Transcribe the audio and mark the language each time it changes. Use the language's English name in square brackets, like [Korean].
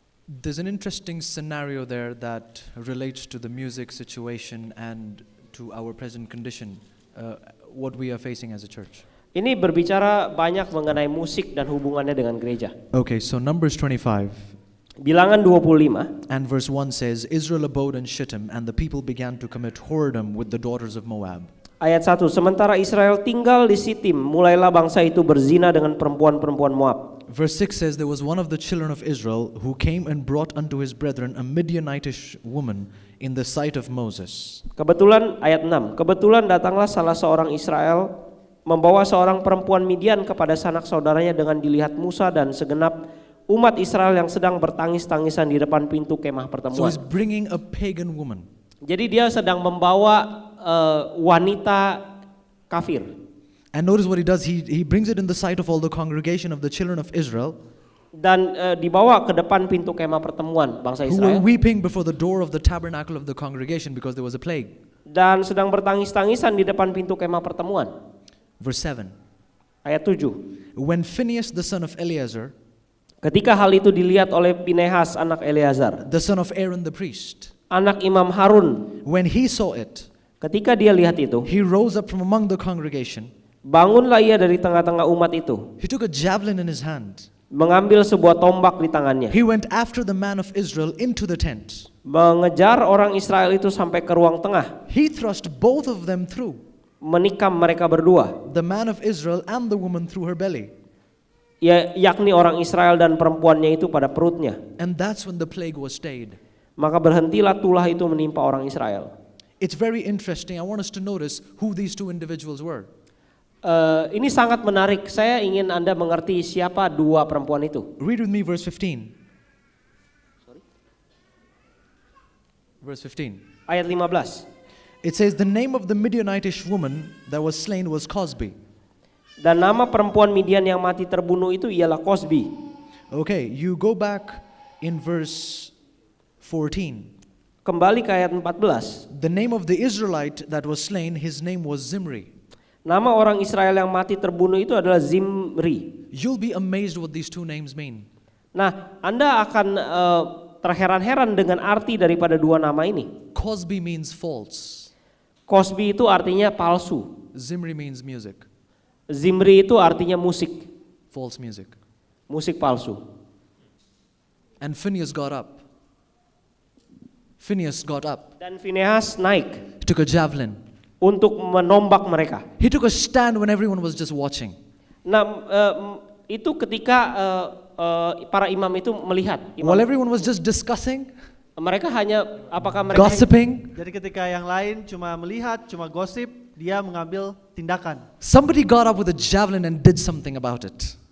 [English] There's an interesting scenario there that relates to the music situation and to our present condition, what we are facing as a church. [Indonesian] Ini berbicara banyak mengenai musik dan hubungannya dengan gereja. [English] Okay, so Numbers 25 [Indonesian] Bilangan 25 [English] and verse 1 says, Israel abode in Shittim, and the people began to commit whoredom with the daughters of Moab. [Indonesian] ayat 1, sementara Israel tinggal di Sitim, mulailah bangsa itu berzina dengan perempuan-perempuan Moab. [English] Verse 6 says, there was one of the children of Israel who came and brought unto his brethren a Midianitish woman in the sight of Moses. [Indonesian] Kebetulan ayat 6, kebetulan datanglah salah seorang Israel membawa seorang perempuan Midian kepada sanak saudaranya dengan dilihat Musa dan segenap umat Israel yang sedang bertangis-tangisan di depan pintu kemah [English] So [Indonesian] pertemuan. [English] he's bringing a pagan woman. [Indonesian] Jadi dia sedang membawa wanita kafir. [English] And notice what he does, he brings it in the sight of all the congregation of the children of Israel, [Indonesian] Dan dibawa ke depan pintu kemah pertemuan bangsa [English] who were [Indonesian] Israel. [English] weeping before the door of the tabernacle of the congregation because there was a plague. [Indonesian] Dan sedang bertangis-tangisan di depan pintu kemah pertemuan. [English] Verse 7. [Indonesian] Ayat 7. [English] When Phinehas the son of Eleazar, [Indonesian] Ketika hal itu dilihat oleh Pinehas anak Eleazar, [English] the son of Aaron the priest, [Indonesian] anak Imam Harun, [English] when he saw it, [Indonesian] ketika dia lihat itu, [English] he rose up from among the congregation. [Indonesian] bangunlah ia dari tengah-tengah umat itu, [English] He took a javelin in his hand. [Indonesian] mengambil sebuah tombak di tangannya, [English] He went after the man of Israel into the tent. [Indonesian] mengejar orang Israel itu sampai ke ruang tengah, [English] He thrust both of them through, [Indonesian] menikam mereka berdua, [English] the man of Israel and the woman through her belly. [Indonesian] yakni orang Israel dan perempuannya itu pada perutnya. [English] And that's when the plague was stayed. [Indonesian] Maka berhentilah tulah itu menimpa orang Israel. [English] It's very interesting. I want us to notice who these two individuals were. [Indonesian] Ini sangat menarik. Saya ingin Anda mengerti siapa dua perempuan itu. [English] Read with me verse 15. Verse 15. [Indonesian] Ayat 15. [English] It says, the name of the Midianitish woman that was slain was Cosbi. [Indonesian] Dan nama perempuan Midian yang mati terbunuh itu ialah Cosbi. [English] Okay, you go back in verse 14. [Indonesian] Kembali ke ayat 14. [English] The name of the Israelite that was slain, his name was Zimri. [Indonesian] Nama orang Israel yang mati terbunuh itu adalah Zimri. [English] You'll be amazed what these two names mean. [Indonesian] Nah, Anda akan terheran-heran dengan arti daripada dua nama ini. [English] Cosbi means false. [Indonesian] Cosbi itu artinya palsu. [English] Zimri means music. [Indonesian] Zimri itu artinya musik. [English] False music. [Indonesian] Musik palsu. [English] And Phinehas got up. Phinehas got up. [Indonesian] Dan Finehas naik [English] He took a javelin. [Indonesian] untuk menombak mereka. [English] He took a stand when everyone was just watching. [Indonesian] Nah, itu ketika para imam itu melihat. [English] While everyone was just discussing, [Indonesian] Mereka hanya apakah mereka [English] gossiping, [Indonesian] Jadi ketika yang lain cuma melihat, cuma gosip, dia mengambil tindakan. [English] somebody got up with a javelin and did something about it.